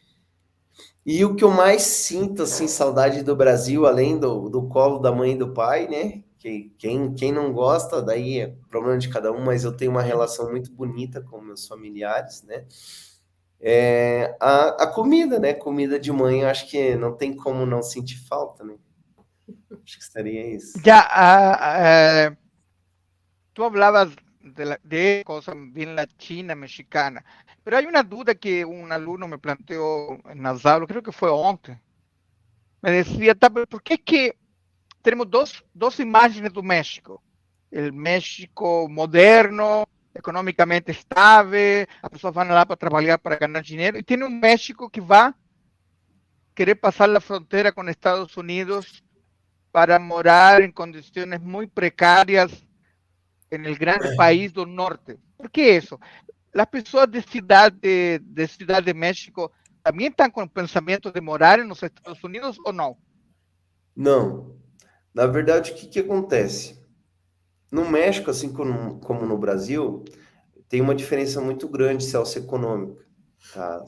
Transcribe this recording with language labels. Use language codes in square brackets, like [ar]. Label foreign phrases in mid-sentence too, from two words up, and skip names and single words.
[pt] E o que eu mais sinto, assim, saudade do Brasil, além do colo da mãe e do pai, né? Quem não gosta, daí é problema de cada um, mas eu tenho uma relação muito bonita com meus familiares, né? A comida, né? Comida de mãe, eu acho que não tem como não sentir falta, né? Acho que seria isso. [es] Ya, tú hablabas de cosas bien latina, mexicana, pero hay una duda que un alumno me planteó en las aulas, creo que fue ontem. Me decía, ¿por qué es que tenemos dos imágenes do México? El México moderno, económicamente [pt] estável, as pessoas vão lá para trabalhar para ganhar dinheiro, e tem um México que vai querer passar a fronteira com Estados Unidos para morar em condições muito precárias [es] en el gran país del norte. ¿Por qué eso? [pt] As pessoas de Ciudad de México também estão com o pensamento de morar nos Estados Unidos ou não? Não. Na verdade, o que que acontece? No México, assim como no Brasil, tem uma diferença muito grande socioeconômica, tá?